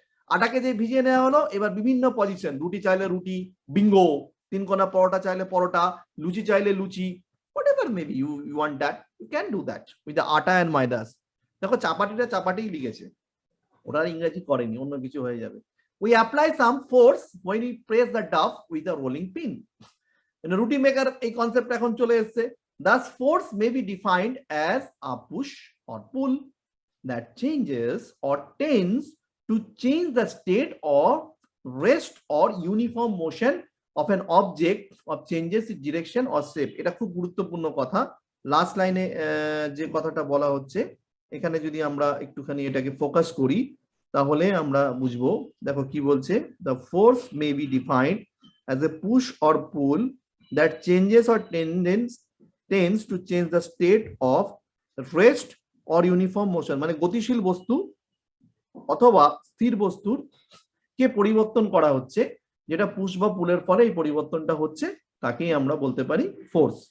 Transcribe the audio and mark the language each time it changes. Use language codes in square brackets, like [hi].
[bn] আটাকে যে ভিজিয়ে নেওয়া হলো, এবার বিভিন্ন পজিশন, রুটি চাইলে রুটি, বিঙ্গো, 3 কোনা পরোটা চাইলে পরোটা, লুচি চাইলে লুচি, [en] whatever maybe you want that, you can do that with the atta and maidas. [bn] দেখো চাপাটিটা চাপাটিই লিখেছে, ওরা ইংরেজি করেনি, অন্য কিছু হয়ে যাবে। [en] We apply some force when we press the dough with a rolling pin. [bn] রুটি মেকার এই কনসেপ্ট এখন চলে এসেছে। [en] Thus force may be defined as a push or pull that changes or tends to change the state or rest or uniform motion of an object of changes its direction or shape. [bn] এটা খুব গুরুত্বপূর্ণ কথা। Last লাইনে যে কথাটা বলা হচ্ছে, এখানে যদি আমরা একটুখানি এটাকে ফোকাস করি, তাহলে আমরা বুঝবো। দেখো কি বলছে, [en] the force may be defined as a push or pull that changes or tends to change the state of rest or uniform motion, [bn] মানে গতিশীল বস্তু অথবা স্থির বস্তুর কে পরিবর্তন করা হচ্ছে, যেটা পুশ বা পুলের ফলে এই পরিবর্তনটা হচ্ছে, তাকেই আমরা বলতে পারি ফোর্স।